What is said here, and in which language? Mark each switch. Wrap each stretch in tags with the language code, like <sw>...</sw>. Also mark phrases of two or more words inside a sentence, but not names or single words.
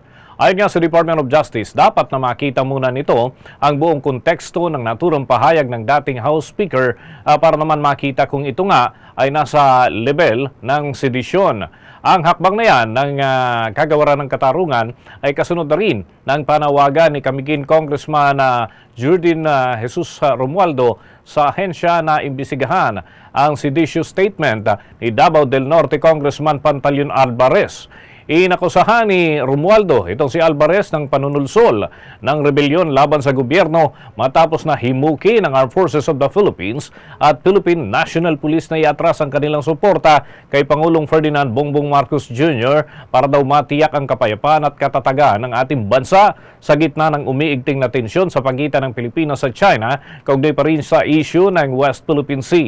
<tl>Ayon nga sa Department of Justice, dapat na makita muna nito ang buong konteksto ng naturang pahayag ng dating House Speaker para naman makita kung ito nga ay nasa level ng sedisyon. Ang hakbang na yan ng kagawaran ng katarungan ay kasunod na rin ng panawagan ni Camiguin Congressman Jordin Jesus Romualdo sa ahensya na imbisigahan ang</tl> <en>seditious statement</en> <tl>ni Davao del Norte Congressman Pantaleon Alvarez. Inakusahan ni Romualdo itong si Alvarez ng panunulsol ng rebelyon laban sa gobyerno matapos na himuki ng Armed Forces of the Philippines at Philippine National Police na iatras ang kanilang suporta kay Pangulong Ferdinand Bongbong Marcos Jr. para daw matiyak ang kapayapaan at katatagan ng ating bansa sa gitna ng umiigting na tensyon sa pagitan ng Pilipinas at China kaugnay pa rin sa issue ng West Philippine Sea.</tl>